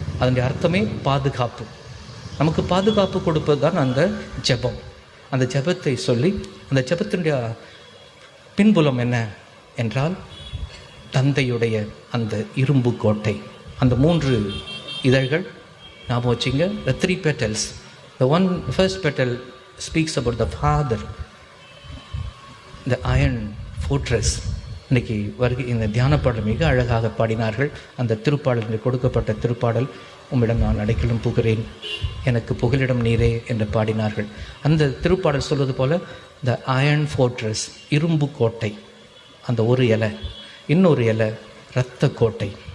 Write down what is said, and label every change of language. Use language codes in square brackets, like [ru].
[ta] அதனுடைய அர்த்தமே பாதுகாப்பு. நமக்கு பாதுகாப்பு கொடுப்பது தான் அந்த ஜெபம். அந்த ஜெபத்தை சொல்லி, அந்த ஜெபத்தினுடைய பின்புலம் என்ன என்றால் தந்தையுடைய அந்த இரும்பு கோட்டை. அந்த 3 இதழ்கள் ஞாபகம் வச்சுங்க. [en] the 3 petals. the first petal speaks about the father, the iron fortress. [ta] இன்னைக்கு வருகை இந்த தியான பாடல் மிக அழகாக பாடினார்கள். அந்த திருப்பாடல் கொடுக்கப்பட்ட திருப்பாடல், உம்மிடம் நான் அடைக்கலும் புகிறேன், எனக்கு புகலிடம் நீரே என்று பாடினார்கள். அந்த திருப்பாடல் சொல்வது போல [en] the iron fortress, [ta] இரும்பு கோட்டை. அந்த ஒரு இலை, இன்னொரு இலை இரத்த கோட்டை.